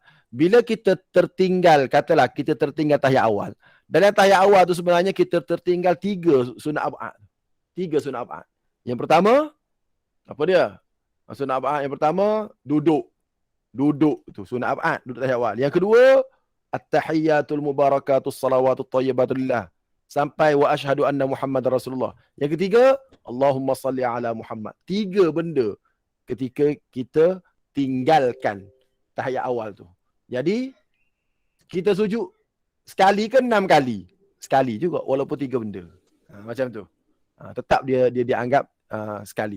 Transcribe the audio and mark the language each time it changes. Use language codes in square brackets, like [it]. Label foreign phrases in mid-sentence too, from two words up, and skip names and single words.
[ms] Bila kita tertinggal, katalah kita tertinggal tahiyat awal. Dalam tahiyat awal tu sebenarnya kita tertinggal 3 sunat ab'ad. 3 sunat ab'ad. Yang pertama, apa dia? Sunat ab'ad yang pertama, duduk. Duduk tu sunat ab'ad, duduk tahiyat awal. Yang kedua, [ar] التحيات المباركات الصلوات الطيبات لله. Sampai وأشهد أن محمد رسول الله. [ms] Yang ketiga, [ar] اللهم صل على محمد. [ms] 3 benda ketika kita tinggalkan tahiyat awal tu. Jadi, kita sujud sekali ke 6 kali? Sekali juga, walaupun 3 benda. Macam tu. Tetap dia dianggap sekali.